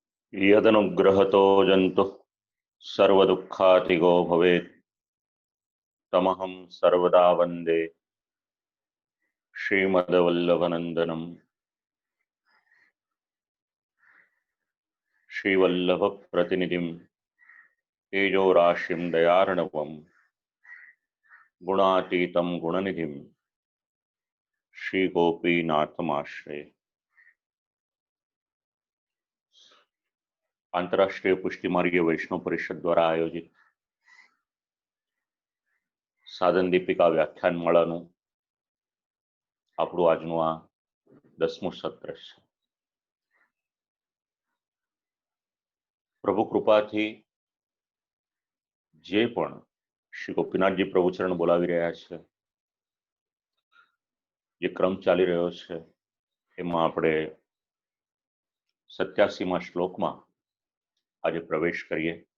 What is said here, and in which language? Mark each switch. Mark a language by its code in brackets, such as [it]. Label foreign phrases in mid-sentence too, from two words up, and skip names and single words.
[sa] यदनुग्रहतो जन्तुः सर्वदुःखातिगो भवेत् तमहं सर्वदा वन्दे श्रीमद्वल्लभनन्दनं श्रीवल्लभप्रतिनिधिं तेजोराशिं दयार्णवं गुणातीतं गुणनिधिं श्रीगोपीनाथमाश्रये। [gu] आंतरराष्ट्रीय पुष्टिमार्गीय वैष्णव परिषद द्वारा आयोजित साधन दीपिका व्याख्यानमाळाનું આપણું આજનું આ 10મું સત્ર છે। પ્રભુ કૃપાથી જે પણ શ્રી ગોપીનાથજી પ્રભુચરણ બોલાવી રહ્યા છે, જે ક્રમ ચાલી રહ્યો છે, એમાં આપણે 87મા શ્લોકમાં આજે પ્રવેશ કરીએ।